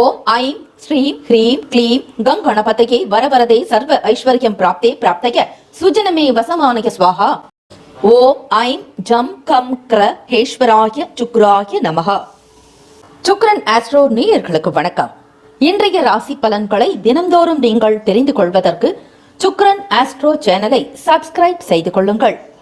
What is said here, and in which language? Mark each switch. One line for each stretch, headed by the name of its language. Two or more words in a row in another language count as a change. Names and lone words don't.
Sanskrit: ऐं श्रीं ह्रीं क्लीं गं गणपतये वरवरदे सर्व ऐश्वर्यं प्राप्ते प्राप्तय सुजनमे वसमानय स्वाहा। ॐ ऐं जं कं ग्र हेश्वराय शुक्राय नमः.
Tamil: சுக்ரன் ஆஸ்ட்ரோ நேயர்களுக்கு வணக்கம். இன்றைய ராசி பலன்களை தினம்தோறும் நீங்கள் தெரிந்து கொள்வதற்கு சுக்ரன் ஆஸ்ட்ரோ சேனலை சப்ஸ்கிரைப் செய்து கொள்ளுங்கள்.